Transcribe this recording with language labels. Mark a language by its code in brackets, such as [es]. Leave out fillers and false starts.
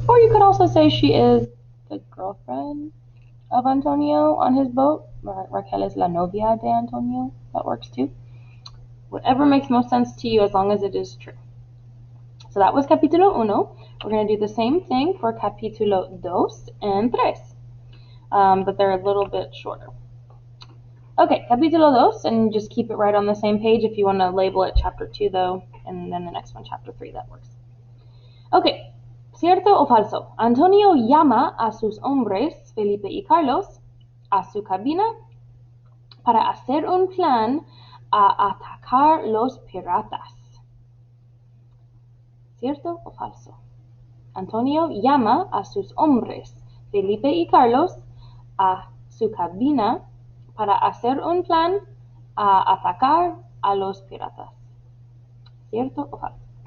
[en] Or you could also say she is the girlfriend of Antonio on his boat. [es] Raquel es la novia de Antonio. [en] That works too. Whatever makes most sense to you, as long as it is true. So that was capítulo 1. We're going to do the same thing for capítulo 2 and 3. But they're a little bit shorter. Okay, capítulo 2, and just keep it right on the same page. If you want to label it chapter 2, though, and then the next one chapter 3, that works. [es] Okay, ¿cierto o falso? Antonio llama a sus hombres, Felipe y Carlos, a su cabina para hacer un plan a atacar los piratas. ¿Cierto o falso? Antonio llama a sus hombres, Felipe y Carlos, a su cabina para hacer un plan a atacar a los piratas. ¿Cierto o falso?